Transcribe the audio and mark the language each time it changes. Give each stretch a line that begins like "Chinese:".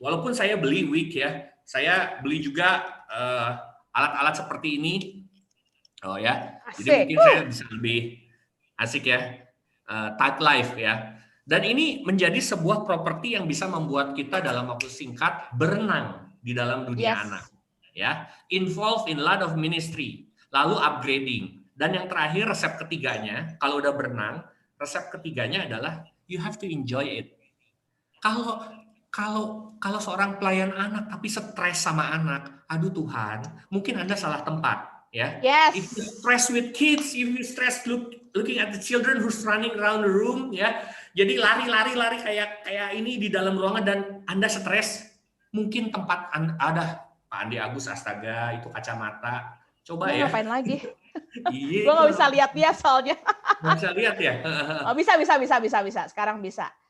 Indonesian: Walaupun saya beli wig ya. Saya beli juga alat-alat seperti ini. Oh ya. Jadi mungkin saya bisa lebih asik ya. Tight life ya. Dan ini menjadi sebuah properti yang bisa membuat kita dalam waktu singkat berenang di dalam dunia anak.
English: Ya, involved in lot of ministry, lalu upgrading.
Indonesian: Dan yang terakhir resep ketiganya, kalau udah berenang, resep ketiganya adalah
English: you have to enjoy it.
Indonesian: Kalau seorang pelayan anak tapi stres sama anak, aduh Tuhan, mungkin Anda salah tempat, ya.
English: Yes. If you stress with kids, if you stress looking at the children who's running around the room, ya.
Indonesian: Jadi lari kayak ini di dalam ruangan dan Anda stres, mungkin tempat ada Pak Andi Agus, astaga, itu kacamata. Coba ya. Ngapain lagi? Iya. Gue nggak bisa lihat dia soalnya. Nggak bisa lihat ya? Oh, bisa. Sekarang bisa.